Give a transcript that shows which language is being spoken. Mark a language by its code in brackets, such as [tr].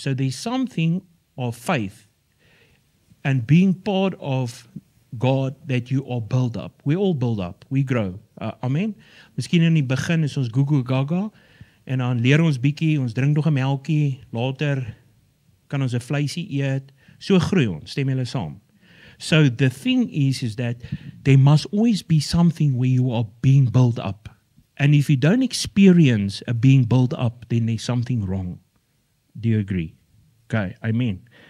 [en] So there's something of faith and being part of God that you are built up. We all build up. We grow. Amen. [af] Miskien in die begin is ons Gugu Gaga en dan leer ons bietjie, ons drink nog 'n melkie, later kan ons 'n vleisie eet. So groei ons, stem julle saam. [en] So the thing is that there must always be something where you are being built up. And if you don't experience a being built up, then there's something wrong. Do you agree? Okay, amen.